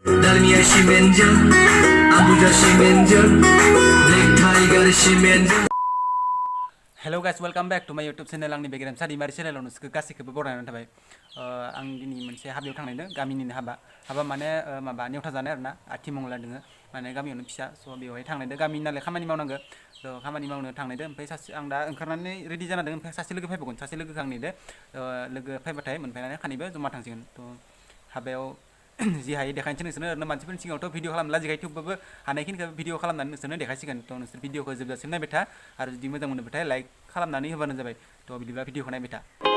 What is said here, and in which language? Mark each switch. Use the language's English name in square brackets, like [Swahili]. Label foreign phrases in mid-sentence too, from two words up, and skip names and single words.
[English] dalmiya simenjang Abuja simenjang Black Tiger simenjang Hello guys, welcome back to my YouTube channel. [Bodo] आंनि बे गेरेमसा दैमारि चेनेलाव नोंसोरखौ गासैखौबो बरायनानै थाबाय। आं दिनै मोनसे हाबायाव थांनायनो गामिनिनो हाबा माने माबा नेवथा जानाय आरोना आथि मंगला दोङो माने गामियावनो फिसा स' बेवहाय थांनायदो गामिनि नालाय खामानि मावनांगो स' खामानि मावनो थांनायदो ओमफ्राय सासे आं दा ओंखारनानै रेडि जाना दं ओमफ्राय सासे लोगो फैबावगोन सासे लोगोखौ आं नेदो लोगो फैबाथाय मोनफैनानै खानैबो जमा थांसिगोन थ' हाबायाव जि हायो देखायनोसै नोंसोरनो ओरैनो मानसिफोरनि सिगाङावथ' भिडिअ खालामनो लाजिखायो थेवबाबो हानायखिनिखौ भिडिअ खालामनानै नोंसोरनो देखायसिगोन थ' नोंसोर भिडिअखौ जोबजासिम नायबाय था आरो जुदि मोजां मोनोबाथाय लाइक खालामनानै होबानो जाबाय थ' बिदिब्ला भिडिअखौ नायबाय था